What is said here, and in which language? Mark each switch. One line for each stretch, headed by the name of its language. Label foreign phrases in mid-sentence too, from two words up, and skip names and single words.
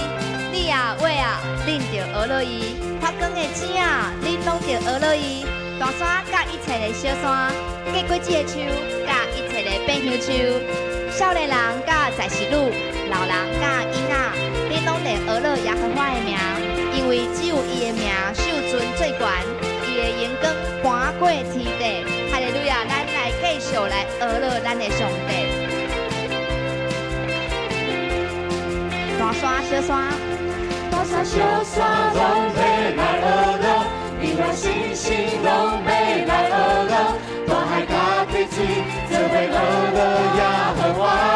Min Nan Chinese: 你啊，我啊，恁着学乐伊。发光的星啊，恁拢着学乐伊。大山甲一切的小山，结果子的树甲一切的变香树，少年人甲在世女，老人甲囡仔，恁拢得学乐耶和华的名，因为只有伊的名受尊最悬，伊的荣光搬过天地。哈利路亚！咱来继续来学乐咱的上帝。大山小山，大山小山拢要来学乐。你我星星拢要来学乐，大海甲溪水做伙学乐耶和华。